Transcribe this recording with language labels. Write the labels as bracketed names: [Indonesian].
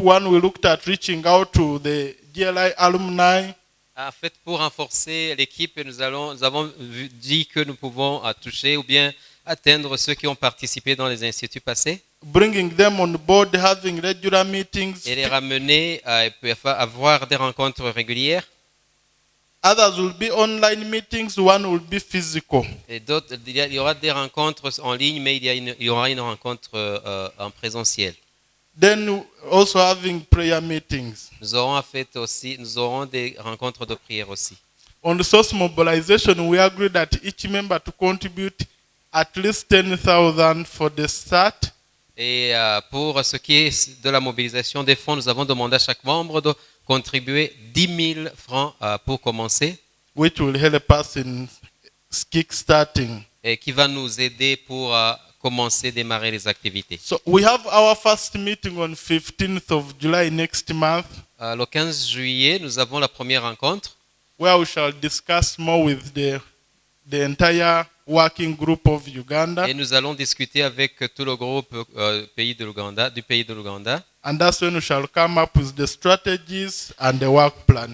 [English] One, we looked at reaching out to the GLI alumni. [French] En fait, pour renforcer l'équipe, nous avons dit que nous pouvons toucher ou bien atteindre ceux qui ont participé dans les instituts passés. [English] Bringing them on board, having regular meetings. [French] Et les ramener à avoir des rencontres régulières. [English] Others will be online meetings, one will be physical. [French] Et d'autres, il y aura des rencontres en ligne, mais il y aura une rencontre en présentiel. [English] Then also having prayer meetings. [French] Nous aurons des rencontres de prière aussi. [English] On resource mobilization, we agree that each member to contribute at least 10,000 for the start. [French] Et pour ce qui est de la mobilisation des fonds, nous avons demandé à chaque membre de contribuer 10 000 francs pour commencer. [English] Which will help us in kick-starting. [French] Et qui va nous aider pour commencer, démarrer les activités. [English] So we have our first meeting on 15th of July next month. [French] Le 15 juillet, nous avons la première rencontre. [English] Where we shall discuss more with the entire working group of Uganda. [French] Et nous allons discuter avec tout le groupe du pays de l'Ouganda. [English] And that's when we shall come up with the strategies and the work plan.